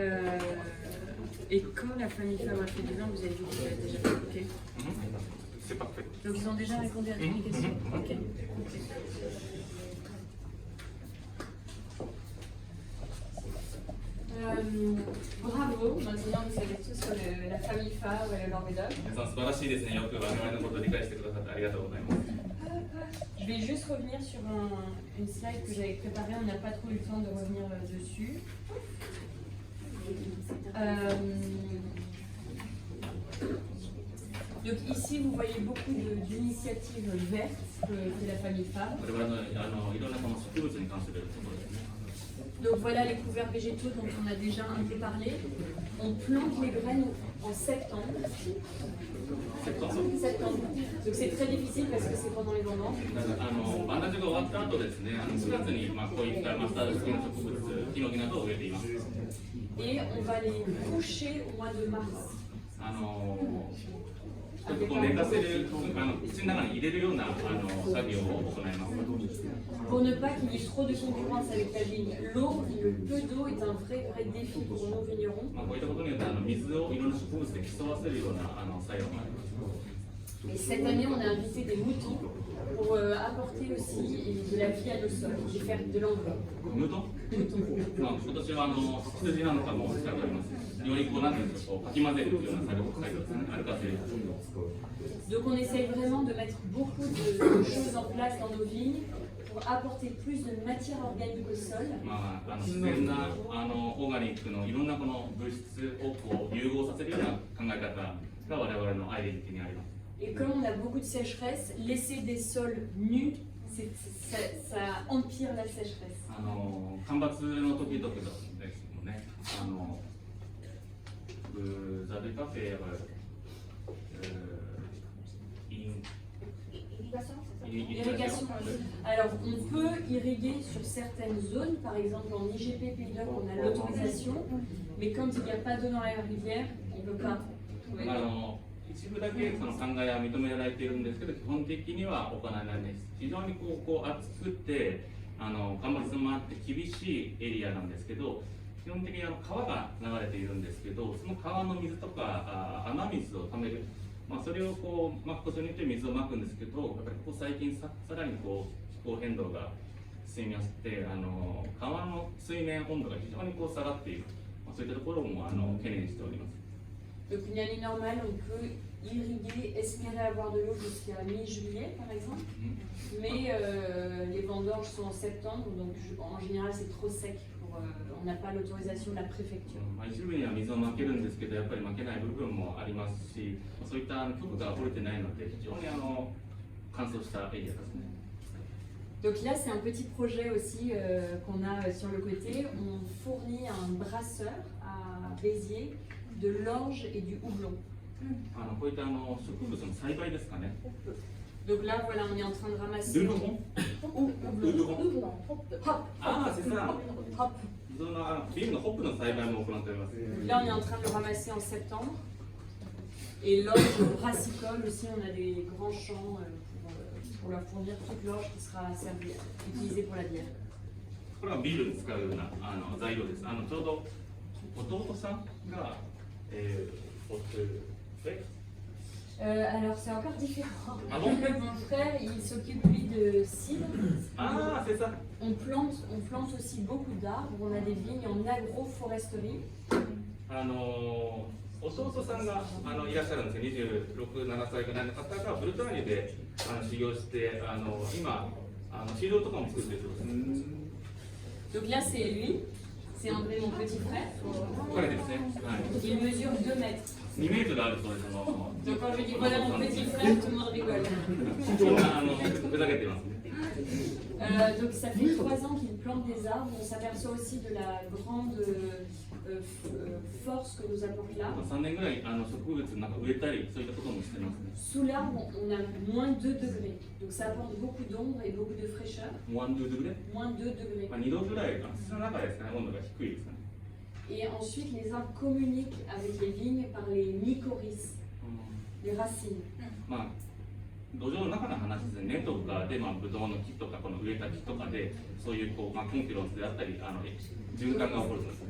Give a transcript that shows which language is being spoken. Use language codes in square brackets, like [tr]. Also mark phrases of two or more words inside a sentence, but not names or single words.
[fr] Et quand la famille Fabre a fait du vin, vous avez dit que vous avez déjà fait. Ok. C'est parfait. Donc ils ont déjà répondu à toutes les questions. Ok. Bravo. Maintenant, vous savez tout sur la famille phare et le Languedoc. [ja] 皆さん素晴らしいですね。よく我々のことを理解してくださってありがとうございます。 [fr] Je vais juste revenir sur une slide que j'avais préparée, on n'a pas trop eu le temps de revenir dessus. Donc ici, vous voyez beaucoup d'initiatives vertes que fait la famille phare. [ja] これはいろんなこの植物に関するところですね。 [fr] Donc voilà les couverts végétaux dont on a déjà un peu parlé. On plante les graines en septembre. Septembre. Donc c'est très difficile parce que c'est pendant les vendanges. [ja] バンダジが終わった後ですね、4月にこういったマスタード系の植物、ヒノキなどを植えています。 [fr] Et on va les coucher au mois de mars. [ja] ちょっとこう寝かせる、土の中に入れるような作業を行います。 [fr] Pour ne pas qu'il y ait trop de concurrence avec la vigne. L'eau, le peu d'eau est un vrai défi pour nos vignerons. [ja] こういったことによって水をいろんな植物で競わせるような作用があります。 [fr] Et cette année, on a invité des moutons pour apporter aussi de la vie à nos sols et faire de l'engrais. [ja] ムートン？今年は羊なんかも使っております。よりこうなんていうんですか、こうかき混ぜるような作業ですね。アルカセル。 [fr] Donc on essaye vraiment de mettre beaucoup de choses en place dans nos vignes pour apporter plus de matière organique au sol. [ja] 自然なオーガニックのいろんなこの物質をこう融合させるような考え方が我々のアイデンティティにあります。 [fr] Et comme on a beaucoup de sécheresse, laisser des sols nus, ça empire la sécheresse. [ja] 干ばつの時々ですもんね。 [fr] vous avez pas fait Irrigation. Alors, on peut irriguer sur certaines zones, par exemple en IGP Pays d'Oc, on a l'autorisation, mais quand il n'y a pas d'eau dans la rivière, on ne peut pas. [ja] 一部だけその灌漑は認められているんですけど、基本的には行われないです。非常にこう暑くて干ばつもあって厳しいエリアなんですけど、基本的に川が流れているんですけど、その川の水とか雨水をためる、それをこうまくことによって水をまくんですけど、やっぱりここ最近さらにこう気候変動が進みまして、川の水面温度が非常にこう下がっている、そういったところも懸念しております。 [fr] Donc une année normale, on peut irriguer, espérer avoir de l'eau jusqu'à mi-juillet par exemple, mais les vendanges sont en septembre, donc en général c'est trop sec, on n'a pas l'autorisation de la préfecture. [ja] 一部には水をまけるんですけど、やっぱりまけない部分もありますし、そういった許可が下りてないので、非常に乾燥したエリアですね。 [fr] Donc là, c'est un petit projet aussi qu'on a sur le côté. On fournit un brasseur à Béziers de l'orge et du houblon. [ja] こういった植物の栽培ですかね。 [fr] Donc là, voilà, on est en train de ramasser. [ja] ルルホン？ [fr] Hop. ああ、c'est ça。 Hop. [ja] ビールのホップの栽培も行っております。 [fr] Là, on est en train de le ramasser en septembre. Et l'orge brassicole aussi, on a des grands champs pour leur fournir toute l'orge qui sera servie, utilisée pour la bière. [ja] これはビールに使うような材料です。ちょうど弟さんが [fr] alors c'est encore différent. Ah bon? Mon frère, il s'occupe lui de cidre. Ah, c'est ça. On plante aussi beaucoup d'arbres. On a des vignes en agroforesterie. [ja] 弟さんがいらっしゃるんですよ。26、7歳ぐらいの方がブルターニュで修行して今シードとかも作ってるそうです。 [fr] Donc là c'est lui, c'est André mon petit frère. [ja] これですね。はい。 [fr] Il mesure 2 mètres. [ja] 2 メートルあるそうです。 [fr] Donc quand je dis voilà mon petit frère, tout le monde rigole. [ja] ふざけてますね。 [fr] Donc ça fait 3 ans qu'il plante des arbres. On s'aperçoit aussi de la grande force que nous apporte l'arbre. [ja] 3 年ぐらい植物なんか植えたりそういったこともしてますね。 [fr] Sous l'arbre, on a moins 2 degrés. Donc ça apporte beaucoup d'ombre et beaucoup de fraîcheur. moins 2 degrés? Moins 2 degrés. [ja] 2 度ぐらい土の中ですかね、温度が低いですかね。 [fr] Et ensuite, les arbres communiquent avec les vignes par les mycorhizes, les racines. [ja] 土壌の中の話ですね。根とかでブドウの木とかこの植えた木とかでそういうコンフィロンスであったり循環が起こるんですね。